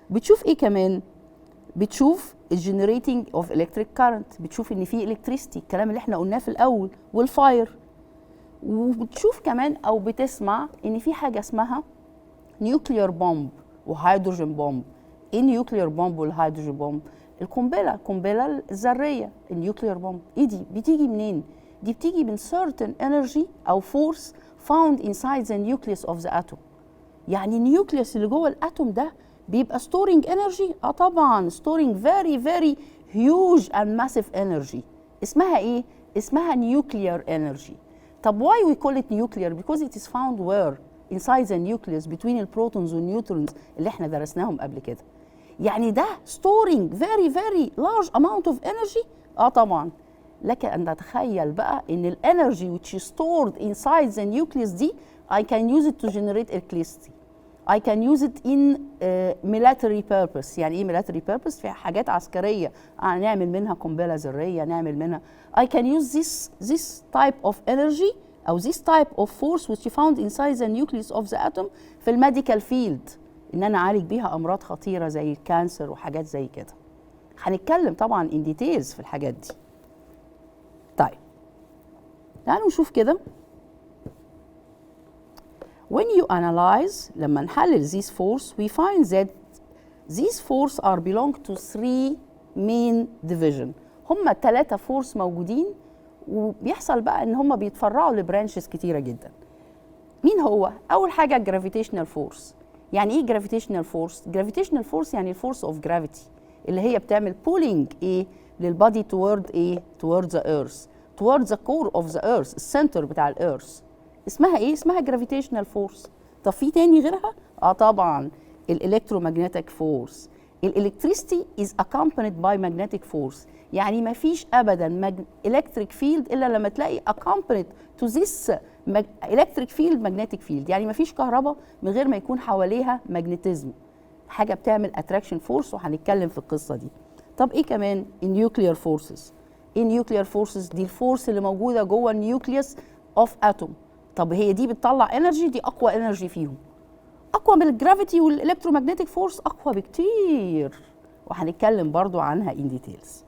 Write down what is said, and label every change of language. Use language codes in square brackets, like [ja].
[ar] بتشوف ايه كمان؟ بتشوف الجنريتنج اوف الكتريك كارنت، بتشوف ان في الكتريستي، الكلام اللي احنا قلناه في الاول، والفاير. وبتشوف كمان او بتسمع ان في حاجه اسمها نيوكليير بومب وهيدروجين بومب. ايه النيوكليير بومب والهيدروجين بومب؟ القنبله الذريه، النيوكليير بومب. ايه دي؟ بتيجي منين؟ دي بتيجي من [en] certain energy او force found inside the nucleus of the atom. [ar] يعني النيوكليوس اللي جوه الاتوم ده بيبقى [en] storing energy. طبعا storing very very huge and massive energy. [ar] اسمها ايه؟ اسمها nuclear energy. [en] طب why we call it nuclear؟ because it is found where inside the nucleus between البروتونز والنيوترونز [ar] اللي احنا درسناهم قبل كده. [en] يعني ده storing very very large amount of energy. [ar] طبعا. لك ان تتخيل بقى ان الانرجي [en] which is stored inside the nucleus دي I can use it to generate electricity. I can use it in military purpose. [ar] يعني ايه military purpose؟ في حاجات عسكريه نعمل منها قنبله ذريه، نعمل منها [en] I can use this type of energy أو this type of force which is found inside the nucleus of the atom [ar] في الميديكال فيلد، إن أنا أعالج بيها أمراض خطيرة زي الكانسر وحاجات زي كده. هنتكلم طبعا [en] in details [ar] في الحاجات دي. طيب تعالوا نشوف كده. [en] When you analyze، [ar] لما نحلل [en] these force we find that these force are belong to 3 main division. [ar] هم 3 force موجودين، وبيحصل بقى ان هم بيتفرعوا لبرانشز كتيرة جدا. مين هو؟ أول حاجة gravitational force. [en] يعني إيه gravitational force؟ gravitational force يعني الفورس of gravity [ar] اللي هي بتعمل [en] pulling إيه للبادي toward إيه؟ toward the earth، toward the core of the earth، السنتر بتاع الأرث. [ar] اسمها إيه؟ اسمها gravitational force. طب في تاني غيرها؟ طبعا الإلكترومagnetic force. [en] الإلكتريستي is accompanied by magnetic force. [ar] يعني ما فيش أبدا [en] electric field إلا لما تلاقي accompanied to this electric field magnetic field. [ar] يعني ما فيش كهرباء من غير ما يكون حواليها ماجنتيزم، حاجة بتعمل [en] attraction force، [ar] وهنتكلم في القصة دي. طب إيه كمان؟ النيوكلير فورسز. إيه النيوكلير فورسز؟ دي الفورس اللي موجودة جوه النيوكليوس اوف اتوم. طب هي دي بتطلع انرجي، دي أقوى انرجي فيهم، أقوى من الجرافيتي والإلكترومagnetic فورس، أقوى بكتير، وهنتكلم برضو عنها [en] in details.